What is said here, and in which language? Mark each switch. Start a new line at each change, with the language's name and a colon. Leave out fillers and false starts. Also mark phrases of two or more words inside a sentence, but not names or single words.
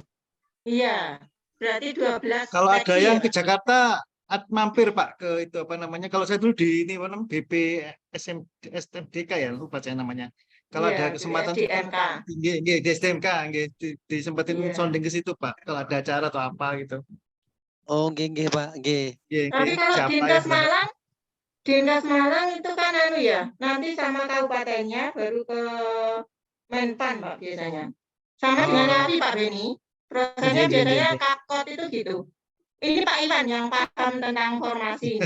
Indonesian: Iya. Berarti 12. Kalau ada yang ke Jakarta mampir Pak ke itu apa namanya? Kalau saya dulu di ini BP SMDK ya, lupa saya namanya. Kalau ada kesempatan di SDMK disempatin sounding ke situ Pak. Kalau ada acara atau apa gitu. Oh, nggih Pak, nggih. Tapi kalau Dinas Malang itu kan nanti sama kabupatennya baru ke Menpan Pak biasanya. Sama dengan Ngawi Pak Beni. Prosesnya biasanya Kakot itu gitu. Ini Pak Iwan yang paham tentang formasi ini.